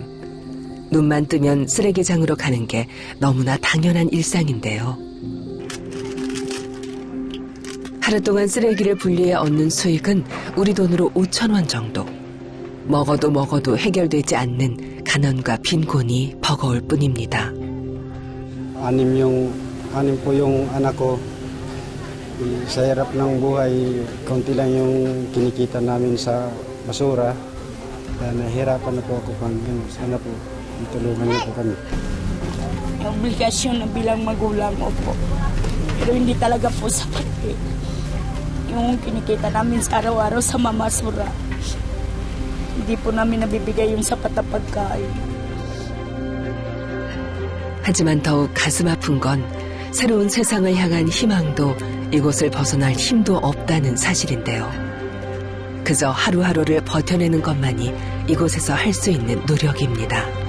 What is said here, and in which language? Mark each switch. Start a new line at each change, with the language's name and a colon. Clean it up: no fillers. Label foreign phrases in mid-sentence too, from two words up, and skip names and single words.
Korean: 눈만 뜨면 쓰레기장으로 가는 게 너무나 당연한 일상인데요. 하루 동안 쓰레기를 분리해 얻는 수익은 우리 돈으로 5,000원 정도. 먹어도 해결되지 않는 가난과 빈곤이 버거울 뿐입니다.
Filipino: Anim po yung anak ko. Sa hirap ng buhay, konti lang yung kinikita namin sa basura. Nahihirapan na po ako sana po tulungan niyo po kami. Obligasyon na bilang magulang ko po. Pero hindi talaga po sapat eh. Yung kinikita namin sa araw-araw sa mamasura. Hindi po namin nabibigay yung sapat na pagkain.
Korean: 하지만 더욱 가슴 아픈 건 새로운 세상을 향한 희망도 이곳을 벗어날 힘도 없다는 사실인데요. 그저 하루하루를 버텨내는 것만이 이곳에서 할 수 있는 노력입니다.